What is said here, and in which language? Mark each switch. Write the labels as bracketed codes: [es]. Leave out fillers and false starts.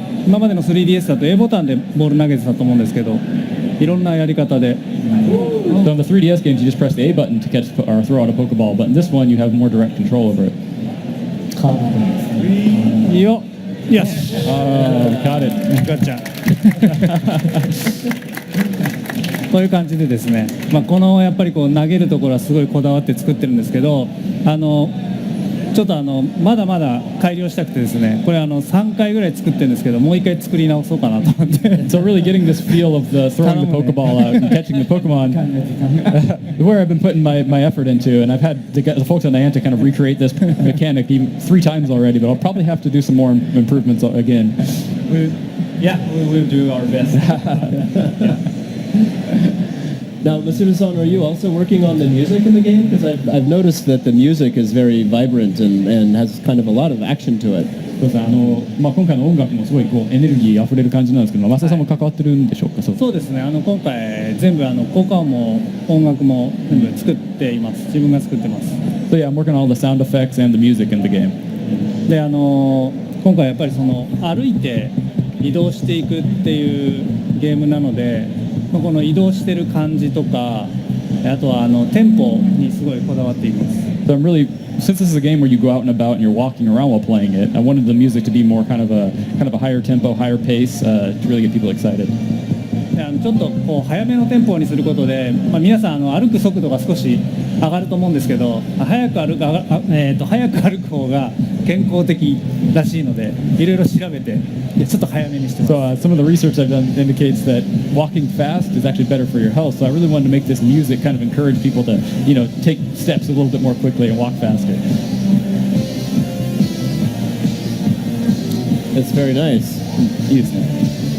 [ja] 今までの 3DS だと A ボタンでボール投げてたと思うんですけど、いろんなやり方で。 [en] So in the 3DS games, you just press the A button to catch or throw out a Pokeball, but in this one, you have more direct control over it. [ja] よし。 [en] Got it. [ja] ガッチャ。こういう感じでですね、このやっぱりこう投げるところはすごいこだわって作ってるんですけど、ちょっとまだまだ改良したくてですね、これ3回ぐらい作ってるんですけど、もう1回作り直そうかなと思って。 [en] So really getting this feel of the throwing the Pokeball out and catching the Pokemon, where I've been putting my effort into, and I've had the folks on Niantic kind of recreate this mechanic even 3 times already, but I'll probably have to do some more improvements again. Yeah, we will do our best. Now, Masuda-san, are you also working on the music in the game? Because I've noticed that the music is very vibrant and has kind of a lot of action to it. [ja] そうですね、今回の音楽もすごいこうエネルギーあふれる感じなんですけど、増田さんも関わってるんでしょうか。そうですね、今回全部効果音も音楽も全部作っています。自分が作ってます。 [en] So yeah, I'm working on all the sound effects and the music in the game. [ja] で今回やっぱりその歩いて移動していくっていうゲームなので、この移動してる感じとか、あとはテンポにすごいこだわっています。 [en] So I'm really, since this is a game where you go out and about and you're walking around while playing it, I wanted the music to be more kind of a higher tempo, higher pace to really get people excited. [ja] ちょっとこう早めのテンポにすることで、皆さん歩く速度が少し上がると思うんですけど、早く歩く方が健康的らしいので、いろいろ調べてちょっと早めにしてます。 [en] So some of the research I've done indicates that walking fast is actually better for your health. So I really wanted to make this music kind of encourage people to, take steps a little bit more quickly and walk faster. It's very nice. [ja] いいですね。